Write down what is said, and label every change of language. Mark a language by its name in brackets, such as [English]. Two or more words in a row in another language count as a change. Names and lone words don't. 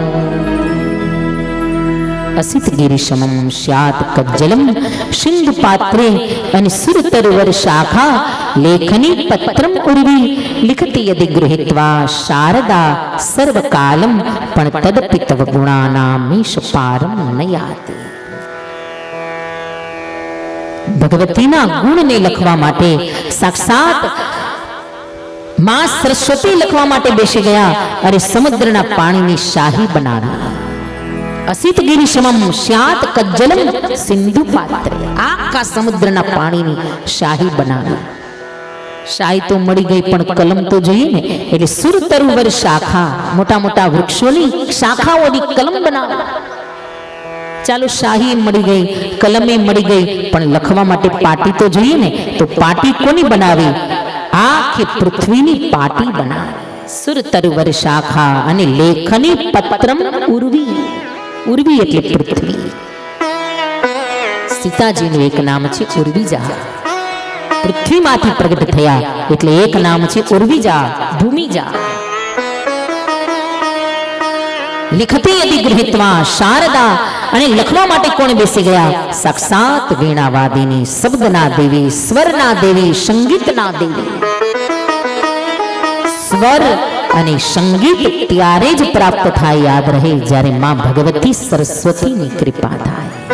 [Sanskrit] असित गिरिशमं स्यात् कज्जलं सिंधु पात्रे अनि सुरतरुवर शाखा लेखनी पत्रम उर्वी लिखति यदि गृहीत्वा शारदा सर्वकालम पण तदपि तव गुणानामीश पारं न याति. [Gujarati] ભગવતીના ગુણને લખવા માટે સાક્ષાત માં સરસ્વતી લખવા માટે બેસી ગયા અરે સમુદ્રના પાણીની શાહી બનાવી. [Sanskrit] असित गिरिशमं स्यात् कज्जलं सिंधु पात्रे [Gujarati] આખા સમુદ્રના પાણીની શાહી બનાવી. શાહી તો मળી ગઈ પણ કલમ તો જોઈએ ને, એટલે [Sanskrit] सुरतरुवर शाखा [Gujarati] મોટા મોટા વૃક્ષોની શાખાઓની કલમ બનાવી. ચાલો શાહી મળી ગઈ, કલમે મળી ગઈ, પણ લખવા માટે પાટી તો જોઈએ ને, તો પાટી કોની બનાવી? આખી પૃથ્વીની પાટી બનાવી. [Sanskrit] सुरतरुवर शाखा અને लेखनी पत्रम उर्वी. [Gujarati] ઉર્વી એટલે પૃથ્વી. સીતાજીનું એક નામ છે ઉર્વીજા. પૃથ્વીમાંથી પ્રગટ થયા એટલે એક નામ છે ઉર્વીજા, ભૂમિજા. [Sanskrit] लिखती यदि गृहीत्वा शारदा [Gujarati] અને લખવા માટે કોણ બેસી ગયા? સાક્ષાત વીણાવાદિની, શબ્દના દેવી, સ્વરના દેવી, સંગીતના દેવી. સ્વર અને સંગીત ત્યારે જ પ્રાપ્ત થાય, યાદ રહે, જ્યારે માં ભગવતી સરસ્વતીની કૃપા થાય.